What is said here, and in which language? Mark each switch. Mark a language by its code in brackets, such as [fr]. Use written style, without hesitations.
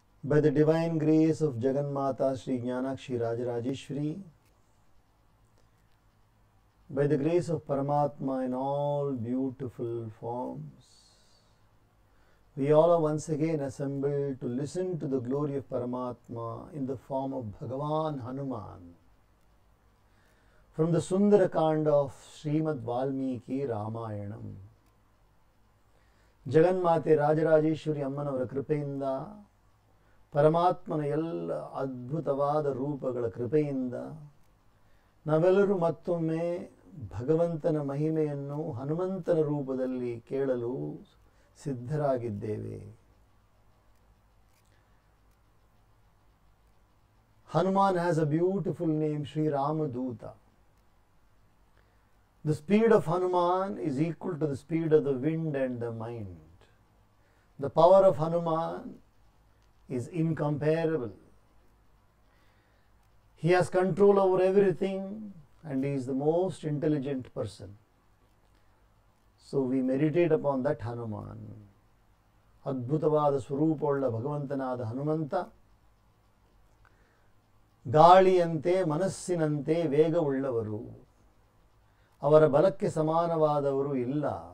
[en] By the divine grace of Jagannmata Sri Jnanakshi Rajarajeshwari, by the grace of Paramatma in all beautiful forms, we all are once again assembled to listen to the glory of Paramatma in the form of Bhagavan Hanuman from the Sundarakanda of Srimad Valmiki Ramayanam. [kn] Jagannmate Rajarajeshwari Ammanavara ಕೃಪೆಯಿಂದ ಪರಮಾತ್ಮನ ಎಲ್ಲ ಅದ್ಭುತವಾದ ರೂಪಗಳ ಕೃಪೆಯಿಂದ ನಾವೆಲ್ಲರೂ ಮತ್ತೊಮ್ಮೆ ಭಗವಂತನ ಮಹಿಮೆಯನ್ನು ಹನುಮಂತನ ರೂಪದಲ್ಲಿ ಕೇಳಲು ಸಿದ್ಧರಾಗಿದ್ದೇವೆ. [en] Hanuman has a beautiful name, Sri Ramaduta. The speed of Hanuman is equal to the speed of the wind and the mind. The power of Hanuman is incomparable. He has control over everything and he is the most intelligent person. So we meditate upon that Hanuman. [kn] ಅದ್ಭುತವಾದ ಸ್ವರೂಪವುಳ್ಳ ಭಗವಂತನಾದ ಹನುಮಂತ ಗಾಳಿಯಂತೆ ಮನಸ್ಸಿನಂತೆ ವೇಗವುಳ್ಳವರು. ಅವರ ಬಲಕ್ಕೆ ಸಮಾನವಾದವರು ಇಲ್ಲ.